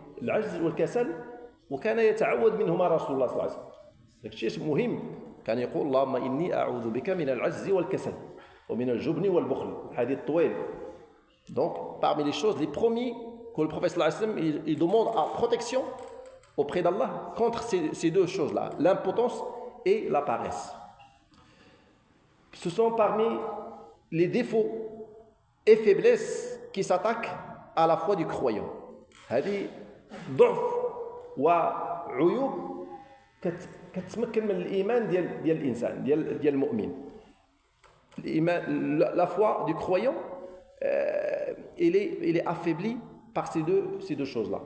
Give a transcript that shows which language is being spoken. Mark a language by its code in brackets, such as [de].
[ar] العجز والكسل وكان يتعوذ منهما رسول الله صلى الله عليه وسلم. داكشي مهم، كان يقول اللهم إني أعوذ بك من العجز والكسل ومن الجبن والبخل. حديث طويل. [fr] Donc parmi les choses, les premiers que le prophète sallallahu alayhi wa sallam il demande à protection auprès d'Allah contre ces deux choses-là, l'impotence et la paresse. Ce sont parmi les défauts et faiblesses qui s'attaquent à la foi du croyant. [ar] هذه ضعف وعيوب كتمكن من الإيمان ديال الإنسان ديال المؤمن. [fr] La foi du croyant il est affaibli par ces deux choses-là.